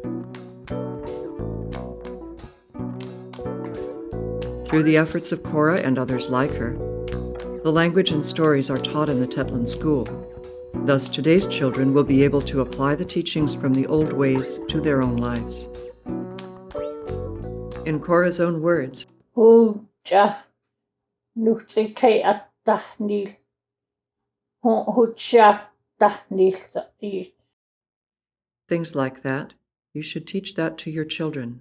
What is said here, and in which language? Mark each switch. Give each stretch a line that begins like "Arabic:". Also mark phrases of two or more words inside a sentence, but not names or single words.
English: Through the efforts of Cora and others like her, the language and stories are taught in the Tetlin school. Thus, today's children will be able to apply the teachings from the old ways to their own lives. In Cora's own words,
Upper Tanana: Huja nuhti kay at tahnil. Hutsyak tahnil.
English: things like that, you should teach that to your children.